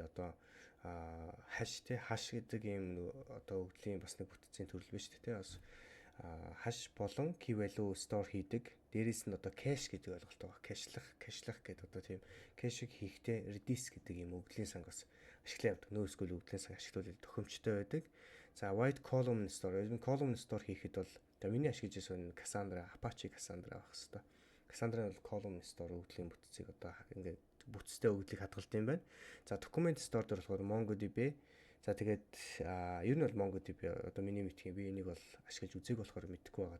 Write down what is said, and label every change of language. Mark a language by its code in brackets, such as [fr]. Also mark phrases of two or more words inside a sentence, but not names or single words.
[mn] Одоо hash тий hash гэдэг юм одоо өгөгдлийн бас нэг бүтцийн төрөл биш тий. Бас hash болон [en] key value store [mn] хийдэг. Дээрээс нь одоо cache гэдэг ойлголт байгаа. Cacheлах гэдэг одоо тийм cache-ийг хийхдээ Redis гэдэг юм өгөгдлийн санг бас ашиглаа явдаг. NoSQL өгөгдлийн санг ашиглуулах тохиомжтой байдаг. За [en] white column store, column store [mn] хийхэд бол за миний ашиглаж байсан Cassandra, Apache Cassandra байх хэвээр. Cassandra бол [en] column store [mn] өгөгдлийн бүтцийг одоо ингээд бүтцтэй өгөгдлийг хадгалдаг юм байна. За [en] document store [mn] дээр болохоор MongoDB. За тэгээд ер нь бол MongoDB одоо миний мэдхийн би энийг бол ашиглаж үзег болохоор мэдэхгүй байгаа.